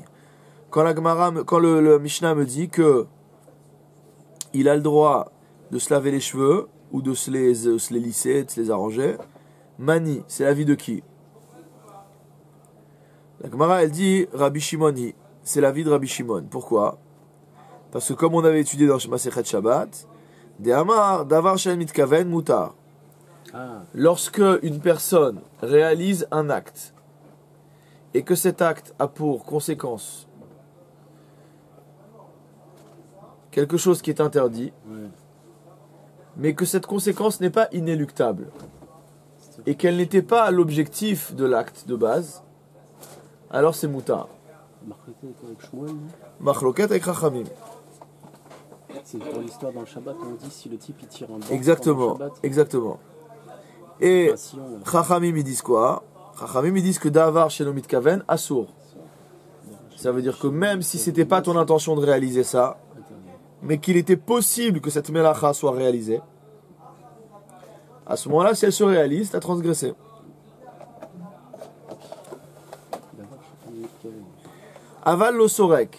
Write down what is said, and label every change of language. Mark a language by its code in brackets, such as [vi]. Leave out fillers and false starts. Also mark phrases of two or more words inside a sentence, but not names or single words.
[fr] Quand le Mishnah me dit que il a le droit de se laver les cheveux ou de se les lisser, de se les arranger, mani, c'est l'avis de qui? La Gemara elle dit Rabbi Shimoni, c'est l'avis de Rabbi Shimon. Pourquoi? Parce que comme on avait étudié dans Masechet Shabbat, de Amar [he] דבר שאין מתכוון מותר. [fr] Lorsque une personne réalise un acte et que cet acte a pour conséquence quelque chose qui est interdit, mais que cette conséquence n'est pas inéluctable et qu'elle n'était pas l'objectif de l'acte de base, alors c'est mutar. Machloket avec Chachamim. C'est pour l'histoire dans le Shabbat, on dit si le type il tire un bon. Exactement, Shabbat, exactement. Et si on- Chachamim ils disent quoi? Chachamim ils disent que [he] דבר שלא מתכוון אסור. [fr] Ça veut dire que même si c'était pas ton intention de réaliser ça, mais qu'il était possible que cette melacha soit réalisée, à ce moment-là, si elle se réalise, t'as transgressé. [he] אבל לא סורק.